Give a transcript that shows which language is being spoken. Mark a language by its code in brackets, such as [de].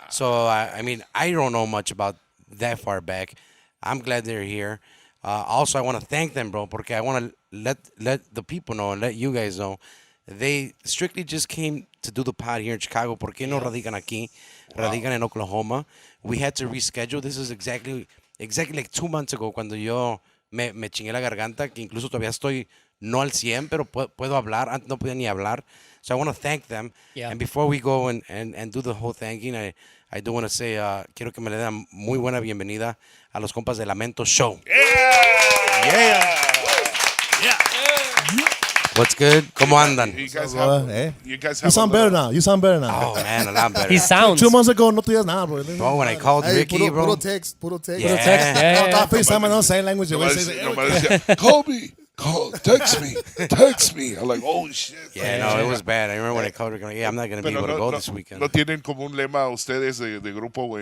[en] So I mean, I don't know much about that far back. I'm glad they're here. Also, I want to thank them, bro, porque I want to let the people know and let you guys know. They strictly just came to do the pod here in Chicago. [es] Porque no radican aquí? Radican en Oklahoma. We had to reschedule. This is exactly like 2 months ago cuando yo me chingué la garganta, que incluso todavía estoy no al 100, pero puedo hablar. Antes no podía ni hablar. [en] So I want to thank them. Yeah. And before we go and do the whole thanking, I do want to say, quiero que me le den muy buena bienvenida a los compas de Lamento Show. Yeah. What's good? ¿Cómo andan? You guys You sound better now. You sound better now. Oh, man, a lot better. He sounds. [es] 2 months ago, no tenías nada, bro. [en] Bro, when I called Ricky, [es] puro, [en] bro. puro text. Yeah. Puro text. Yeah. Estaba FaceTime and sign language. Nomás decía, Kobe, text me. I'm like, oh shit. Yeah, no, it was bad. I remember when I called Ricky, I'm like, yeah, I'm not going to be able to go this weekend. [es] No tienen como un lema ustedes de grupo, güey.